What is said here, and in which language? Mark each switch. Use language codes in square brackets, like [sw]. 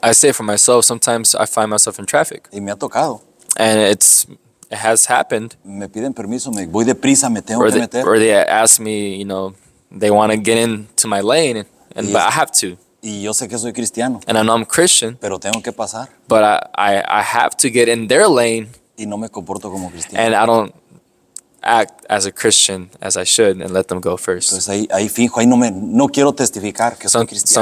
[en] I say for myself, sometimes I find myself in traffic, [es] y me ha tocado. [en] and it has happened, [es] Me piden permiso, me voy deprisa, me tengo [en] or [es] que meter. [en] they ask me, they want to get into my lane, but I have to, [es] Y yo sé que soy cristiano, [en] and I know I'm Christian, [es] pero tengo que pasar [en] but I have to get in their lane, [es] y no me comporto como cristiano. [en] and I don't act as a Christian as I should, and let them go first. [es] Entonces ahí fijo, ahí no quiero testificar que soy cristiano.